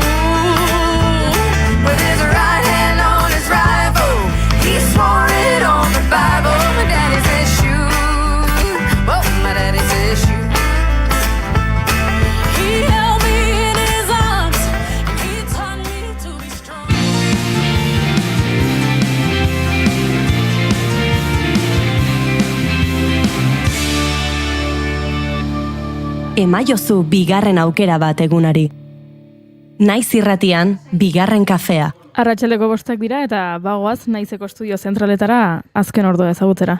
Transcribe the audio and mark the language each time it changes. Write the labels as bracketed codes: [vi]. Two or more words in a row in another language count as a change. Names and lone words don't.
[en] With his right hand on his rifle, he swore it on the Bible. My daddy said shoot. Oh, my daddy said shoot. He held me in his arms and he taught me to be strong. [eu] Emaiozu bigarren aukera bat egunari. Naiz irratian, bigarren kafea. Arratsaldeko 5 dira eta bagoaz Naizeko estudio zentraletara azken ordua ezagutzera.